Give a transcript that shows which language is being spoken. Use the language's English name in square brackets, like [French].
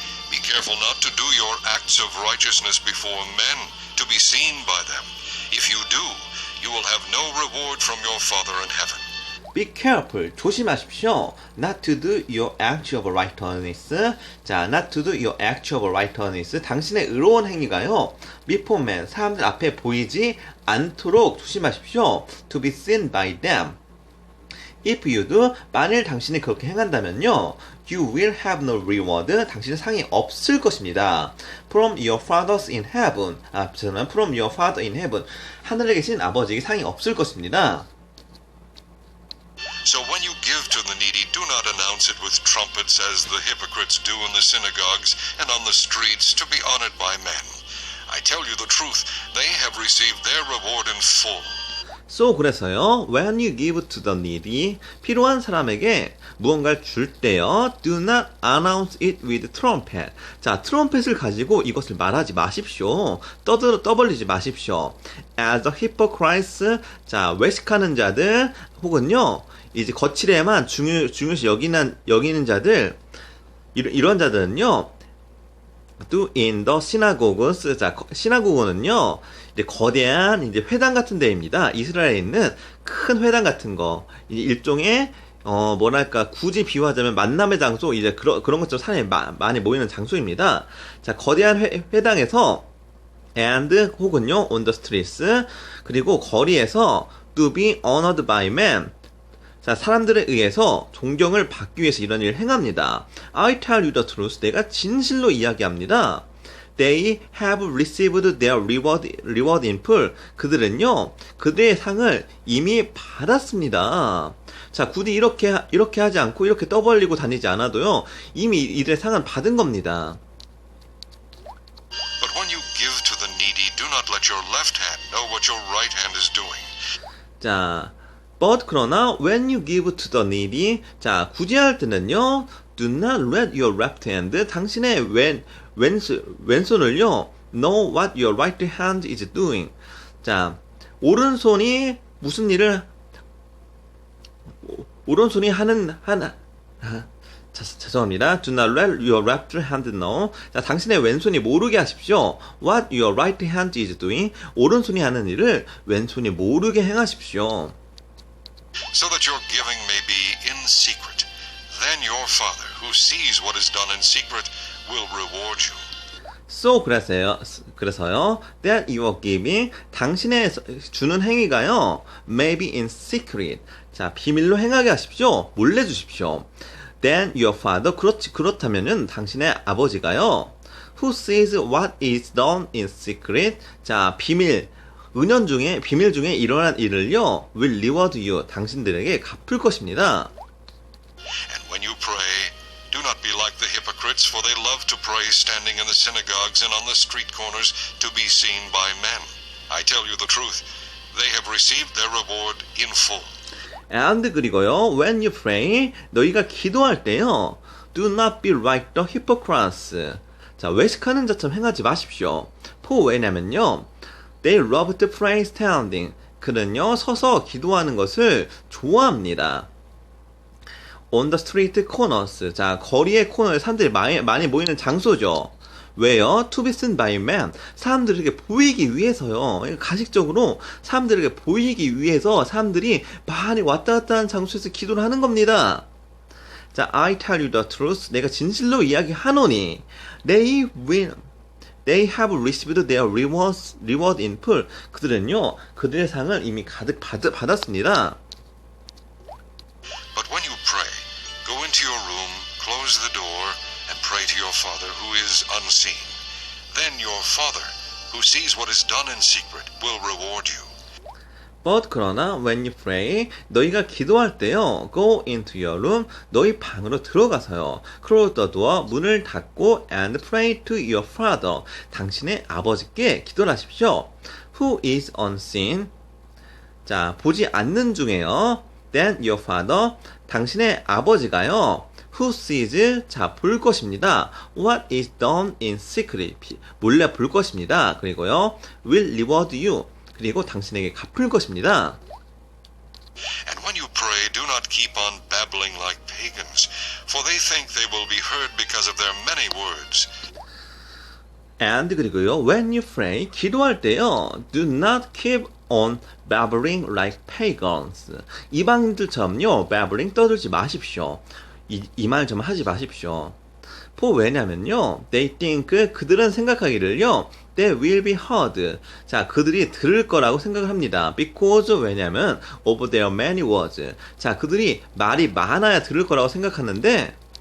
[English] Be careful not to do your acts of righteousness before men, to be seen by them. If you do, you will have no reward from your Father in heaven. Be careful. [Korean] 조심하십시오. [English] Not to do your act of righteousness. 자, not to do your act of righteousness. [Korean] 당신의 의로운 행위가요. [English] before men. [Korean] 사람들 앞에 보이지 않도록 조심하십시오. [English] To be seen by them. If you do, [Korean] 만일 당신이 그렇게 행한다면요. [English] You will have no reward. [Korean] 당신은 상이 없을 것입니다. [English] From your fathers in heaven. [Korean] 저는 [English] from your father in heaven. [Korean] 하늘에 계신 아버지에게 상이 없을 것입니다. [English] So when you give to the needy, do not announce it with trumpets as the hypocrites do in the synagogues and on the streets to be honored by men. I tell you the truth, they have received their reward in full. So [Korean] 그래서요, [English] when you give to the needy, [Korean] 필요한 사람에게 무언가를 줄 때요, [English] do not announce it with trumpet. [Korean] 자, 트럼펫을 가지고 이것을 말하지 마십시오. 떠벌리지 마십시오. As the hypocrites, 자, 외식하는 자들, 혹은요, 이제 거칠에만 중요시 여기는 자들, 이런 자들은요, do in the synagogues. 자, 시나고그는요, 이제 거대한 이제 회당 같은 데입니다. 이스라엘에 있는 큰 회당 같은 거. 이제 일종의 뭐랄까 굳이 비유하자면 만남의 장소, 이제 그런 것처럼 사람이 많이 모이는 장소입니다. 자, 거대한 회당에서 [English] and [Korean] 혹은요 [English] on the streets, [Korean] 그리고 거리에서 [English] to be honored by men. [Korean] 자, 사람들에 의해서 존경을 받기 위해서 이런 일을 행합니다. [English] I tell you the truth. [Korean] 내가 진실로 이야기합니다. [English] They have received their reward in full. [Korean] 그들은요, 그들의 상을 이미 받았습니다. 자, 굳이 이렇게 하지 않고 이렇게 떠벌리고 다니지 않아도요, 이미 이들의 상은 받은 겁니다. [English] But when you give to the needy, do not let your left hand know what your right hand is doing. [Korean] 자, [English] but [Korean] 그러나 [English] when you give to the needy, [Korean] 자, 굳이 할 때는요, [English] do not let your left hand, [Korean] 당신의 왼손을요, [English] know what your right hand is doing. [Korean] 자, 오른손이 무슨 일을, 오른손이 죄송합니다. [English] Do not let your left hand know. [Korean] 자, 당신의 왼손이 모르게 하십시오. [English] What your right hand is doing. [Korean] 오른손이 하는 일을 왼손이 모르게 행하십시오. [English] So that your giving may be in secret. Then your Father, who sees what is done in secret, will reward you. So [Korean] 그래서요, [English] that your giving, [Korean] 당신의 주는 행위가요, [English] may be in secret. [Korean] 자, 비밀로 행하게 하십시오. 몰래 주십시오. [English] Then your Father, [Korean] 그렇다면은 당신의 아버지가요, [English] who sees what is done in secret. [Korean] 자, 비밀 중에 일어난 일을요, [English] will reward you. [Korean] 당신들에게 갚을 것입니다. [English] And when you pray, do not be like the hypocrites, for they love to pray standing in the synagogues and on the street corners to be seen by men. I tell you the truth, they have received their reward in full. And [Korean] 그리고요, [English] when you pray, [Korean] 너희가 기도할 때요, [English] do not be like the hypocrites. [Korean] 자, 외식하는 자처럼 행하지 마십시오. 왜냐면요, [English] they love to pray standing. [Korean] 그는요, 서서 기도하는 것을 좋아합니다. [English] On the street corners. [Korean] 자, 거리의 코너에 사람들이 많이 모이는 장소죠. 왜요? [English] To be seen by men. [Korean] 사람들에게 보이기 위해서요. 가식적으로 사람들에게 보이기 위해서 사람들이 많이 왔다 갔다 하는 장소에서 기도를 하는 겁니다. 자, [English] I tell you the truth. [Korean] 내가 진실로 이야기하노니. [English] They have received their reward in full. [Korean] 그들은요, 그들의 상을 이미 가득 받았습니다. [English] But when you pray, go into your room, close the door, and pray to your Father who is unseen. Then your Father, who sees what is done in secret, will reward you. But [Korean] 그러나 [English] when you pray, [Korean] 너희가 기도할 때요, [English] go into your room, [Korean] 너희 방으로 들어가서요, [English] close the door, [Korean] 문을 닫고, [English] and pray to your Father, [Korean] 당신의 아버지께 기도를 하십시오. [English] Who is unseen? [Korean] 자, 보지 않는 중에요. [English] Then your Father, [Korean] 당신의 아버지가요, [English] who sees, [Korean] 자, 볼 것입니다. [English] What is done in secret, [Korean] 몰래 볼 것입니다. 그리고요, [English] will reward you, [Korean] 그리고 당신에게 갚을 것입니다. [English] And pray, do not keep on babbling like pagans, for they think they will be heard because of their many words. And [Korean] 그리고요, [English] when you pray, [Korean] 기도할 때요, [English] do not keep on babbling like pagans. [Korean] 이방인들처럼요, [English] babbling [Korean] 떠들지 마십시오. 이 말 좀 하지 마십시오. [English] for [Korean] 왜냐면요, [English] they think [Korean] 그들은 생각하기를요, [English] they will be heard. [Korean] 자, 그들이 들을 거라고 생각을 합니다. [English] because [Korean] 왜냐면 [English] of their many words. [Korean] 자, 그들이 말이 많아야 들을 거라고 생각하는데